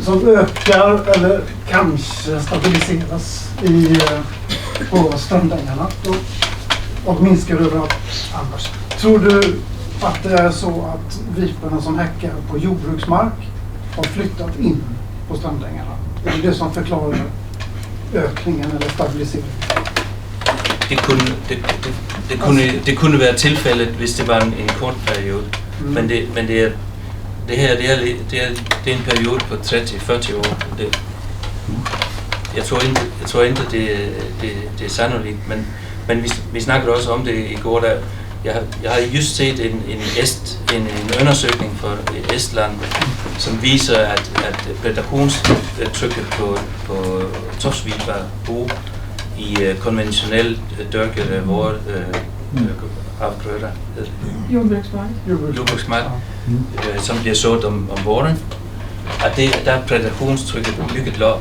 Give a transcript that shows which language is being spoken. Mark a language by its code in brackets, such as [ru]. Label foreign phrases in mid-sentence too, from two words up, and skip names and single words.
[sv] Som ökar eller kanske stabiliseras på strandängarna och minskar överallt annars. Tror du att det är så att viporna som häckar på jordbruksmark har flyttat in på strandängarna? Är det som förklarar ökningen eller stabiliseringen? [da] Det kunne være tilfældet, hvis det var en kort periode. Men det er en periode på 30-40 år. Jeg tror ikke det er sannolikt, men vi snakkede også om det i går, der jeg har just set en undersøgning fra Estland, som viser, at prædationstrykket på tofsviber i konventionelt dyrkede afgrøder, jordbruksmark, som bliver sået om våren, at der er prædationstrykket mycket lavt.